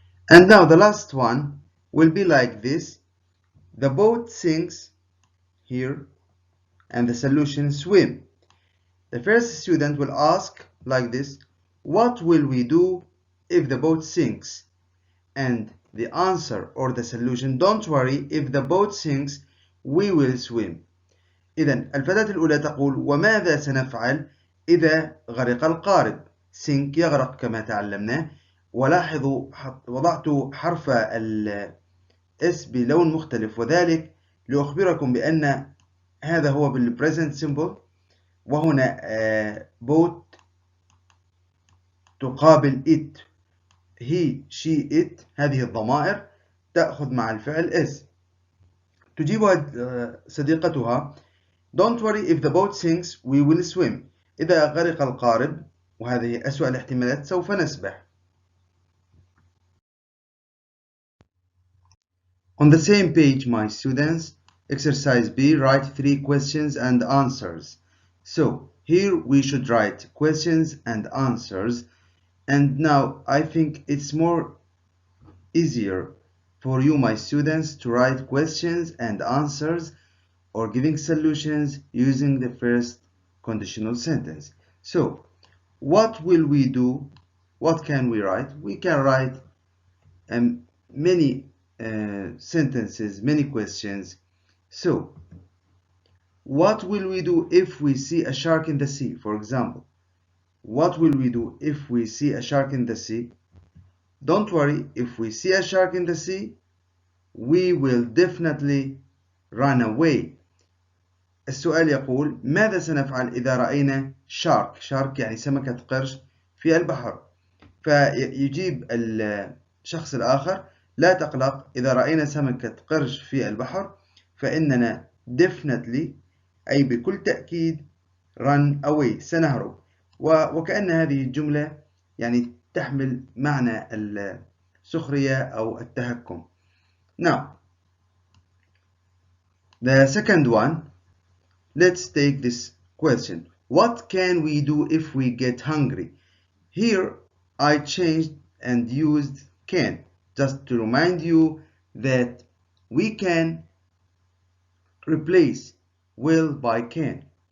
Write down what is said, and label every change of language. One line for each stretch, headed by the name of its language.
English: And now the last one will be like this. The boat sinks here and the solution swim. The first student will ask like this, what will we do if the boat sinks? And the answer or the solution, don't worry, if the boat sinks we will swim.
Arabic: إذن الفتاة الأولى تقول وماذا سنفعل إذا غرق القارب؟
English: sink
Arabic: يغرق كما تعلمنا. ولاحظوا وضعت حرف ال S بلون مختلف، وذلك لأخبركم بأن هذا هو بالpresent simple، وهنا boat تقابل it،
English: he she it،
Arabic: هذه الضمائر تأخذ مع الفعل S. تجيبها صديقتها
English: don't worry if the boat sinks we will swim.
Arabic: إذا غرق القارب، وهذه أسوأ الاحتمالات، سوف نسبح.
English: On the same page, my students, exercise B, write 3 questions and answers. So here we should write questions and answers, and now I think it's more easier for you, my students, to write questions and answers or giving solutions using the first conditional sentence. So what will we do? What can we write? We can write many sentences, many questions. So what will we do if we see a shark in the sea? For example, what will we do if we see a shark in the sea? Don't worry, if we see a shark in the sea we will definitely run away.
Arabic: السؤال يقول ماذا سنفعل إذا رأينا shark يعني سمكة قرش في البحر؟ فيجيب الشخص الآخر لا تقلق، إذا رأينا سمكة قرش في البحر فإننا
English: definitely
Arabic: أي بكل تأكيد
English: run away
Arabic: سنهرب. وكأن هذه الجملة يعني تحمل معنى السخرية أو التهكم.
English: Now the second one, let's take this question. What can we do if we get hungry? Here I changed and used can, just to remind you that we can replace will by can.